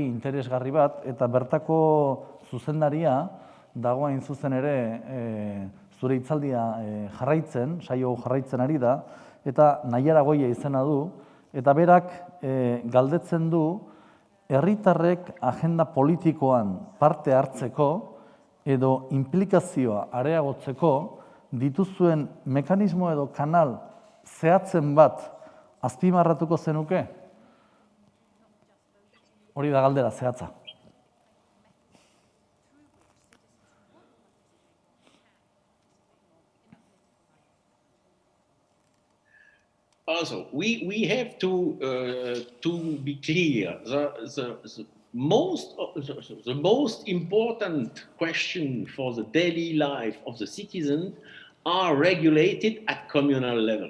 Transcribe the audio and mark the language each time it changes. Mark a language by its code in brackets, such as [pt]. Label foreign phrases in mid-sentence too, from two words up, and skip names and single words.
[eu] interesgarri bat, eta bertako zuzendaria dago hain zuzen ere zure hitzaldia jarraitzen, saio jarraitzen ari da, eta Naiara Goia izena du, eta berak galdetzen du herritarrek agenda politikoan parte hartzeko edo implikazioa areagotzeko dituzuen mekanismo edo kanal zehatzen bat azpimarratuko zenuke? Hori da galdera zehatza. [en] Also, we have to be clear. The most important question for the daily life of the citizen are regulated at communal level.